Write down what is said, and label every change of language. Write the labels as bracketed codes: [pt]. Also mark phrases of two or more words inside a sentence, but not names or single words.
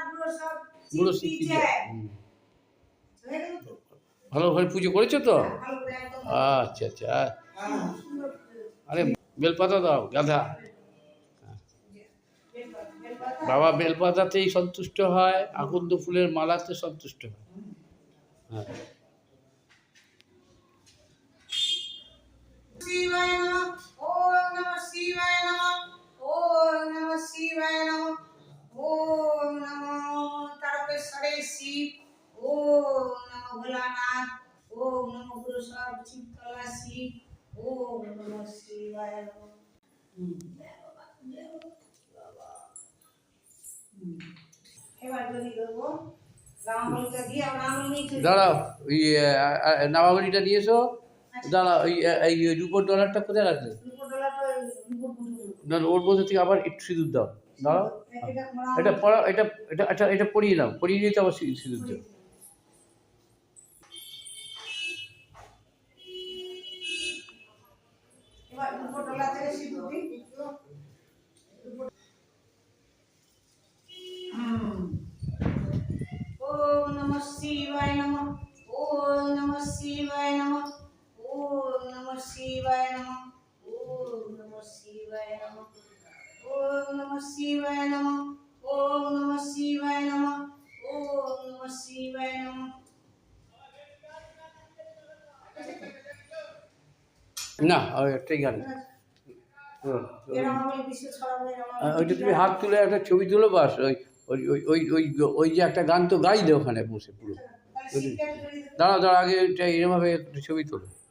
[bn] বুড়ো শিব কি জয়। ভালোভাবে পুজো করেছো তো। আচ্ছা আচ্ছা। আরে বেলপাতা দাও গাধা। বাবা বেলপাতাতেই সন্তুষ্ট হয়, আকন্দ ফুলের মালাতে সন্তুষ্ট হয়। হ্যাঁ [sa] শিবায় নমঃ ওম নমঃ শিবায় নমঃ ওম নমঃ শিবায় নমঃ ওম নমঃ তারকেশ্বরে শিব ওম নমঃ ভোলানাথ ওম নমঃ গুরু সব চিত্তলা শিব ওম নমঃ শিবায় নমঃ [bn] এবার যদি দেবো রামবলিটা দিয়ে রামবলি নিয়ে [sa] দাঁড়াও, ওই নামাবলিটা নিয়ে এসো। দাঁড়াও, এই রূপোর ডলারটা কোথায় রাখলে? না ওর মধ্যে থেকে আবার একটু সিঁদুর দাও। দাঁড়াও, এটা পড়া, এটা এটা আচ্ছা এটা পরিয়ে নাও, পরিয়ে নিয়ে তো আবার সিঁদুর দাও। [bn] এবার দুপুরবেলা থেকে সিঁদুর দিই [sa] ওম নমঃ শিবায় নমঃ ওম নমঃ শিবায় নমঃ ওম নমঃ শিবায় নমঃ ওম নমঃ শিবায় নমঃ ওম নমঃ শিবায় নমঃ ওম নমঃ শিবায় নমঃ ওম নমঃ শিবায় নমঃ [bn] না ঠিক আছে। এরকম বলে বিশ্ব ছড়াবে ওইটা তুমি হাত তুলে একটা ছবি তুলো, বাস। ওই ওই ওই ওই ওই ওই যে একটা গান তো গাইলে ওখানে বসে পুরো। দাঁড়াও দাঁড়াও, আগে ওইটা এরমভাবে একটা ছবি তোলো।